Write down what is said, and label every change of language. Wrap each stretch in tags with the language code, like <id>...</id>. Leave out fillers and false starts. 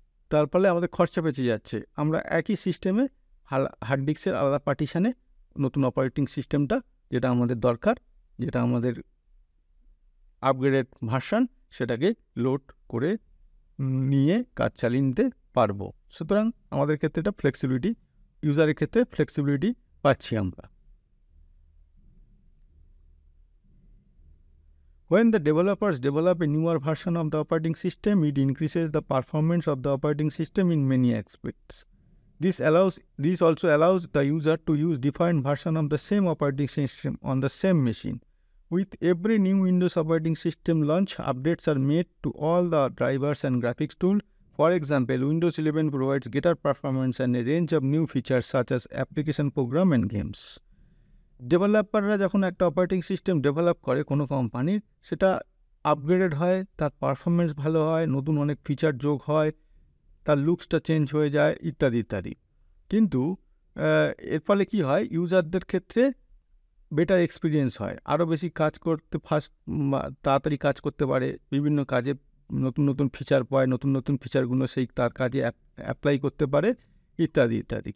<bn>তার ফলে আমাদের খরচা বেঁচে যাচ্ছে। আমরা একই সিস্টেমে হার্ড ডিস্কের আলাদা পার্টিশানে নতুন অপারেটিং সিস্টেমটা যেটা আমাদের দরকার, যেটা আমাদের আপগ্রেডেড ভার্সান, সেটাকে লোড করে নিয়ে কাজ চালিয়ে নিতে পারবো। সুতরাং আমাদের ক্ষেত্রে এটা ফ্লেক্সিবিলিটি, ইউজারের ক্ষেত্রে ফ্লেক্সিবিলিটি পাচ্ছি আমরা।</bn> <en>When the developers develop a newer version of the operating system, it increases the performance of the operating system in many aspects. This also allows the user to use different version of the same operating system on the same machine. With every new Windows operating system launch, updates are made to all the drivers and graphics tools. For example, Windows 11 provides greater performance and a range of new features such as application program and games.</en> <bn>ডেভেলপাররা যখন একটা operating system develop করে কোনো কোম্পানির, সেটা upgraded হয়, তার performance ভালো হয়, নতুন অনেক ফিচার যোগ হয়, তার লুকসটা চেঞ্জ হয়ে যায়, ইত্যাদি ইত্যাদি। কিন্তু এর ফলে কী হয়, ইউজারদের ক্ষেত্রে বেটার এক্সপিরিয়েন্স হয়, আরও বেশি কাজ করতে তাড়াতাড়ি কাজ করতে পারে, বিভিন্ন কাজে নতুন নতুন ফিচার পায়, নতুন নতুন ফিচারগুলো সেই তার কাজে অ্যাপ্লাই করতে পারে, ইত্যাদি ইত্যাদি।</bn>